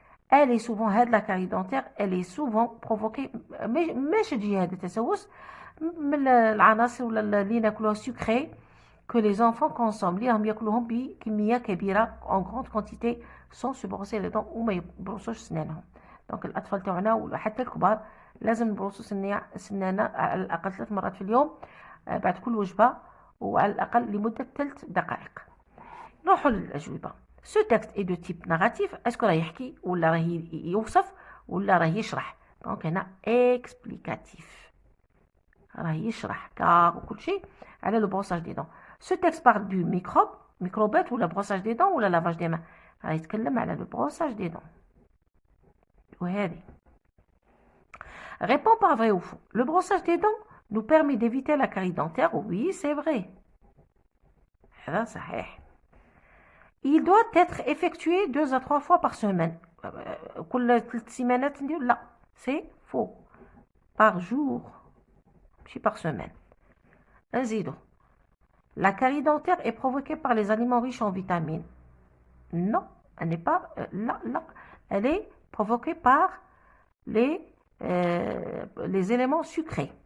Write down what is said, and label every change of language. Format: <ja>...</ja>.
<fr>Elle est souvent هاد la carie dentaire elle est souvent provoquée</fr> <ar>مش تجي هذا التسوس من العناصر ولا اللي ناكلوها</ar> <fr>sucré que les enfants consomment</fr> <ar>اللي راهم ياكلوهم بكمية كبيرة</ar> <fr>en grande quantité sans se brosser les dents</fr> <ar>وما يبروسوش سنانهم. دونك الأطفال تاعنا وحتى الكبار لازم نبروسو سنانا على الأقل 3 مرات في اليوم بعد كل وجبة وعلى الأقل لمدة 3 دقائق. نروحوا للأجوبة.</ar> <fr>Ce texte est de type narratif. Est-ce que</fr> <ar>راه يحكي ولا راه يوصف ولا راه يشرح؟ دونك هنا explicatif. راه يشرح كار وكل شيء على le brossage des dents.</ar> <fr>Ce texte parle du microbes</fr> <ar>ولا</ar> <fr>brossage des dents ولا lavage des mains.</fr> <ar>راه يتكلم على le brossage des dents. وهذه.</ar> <fr>Réponds par vrai ou faux. Le brossage des dents nous permet d'éviter la carie dentaire. Oui, c'est vrai.</fr> <ar>هذا صحيح.</ar> <fr>il doit être effectué 2 à 3 fois par semaine.</fr> <ar>كل 3 سيمانات ندير لا</ar> <fr>c'est faux. Par jour</fr> <ar>ماشي</ar> <fr>par semaine.</fr> <ar>نزيدو.</ar> <fr>La carie dentaire est provoquée par les aliments riches en vitamines. Non, elle n'est pas là. Elle est provoquée par les éléments sucrés.</fr>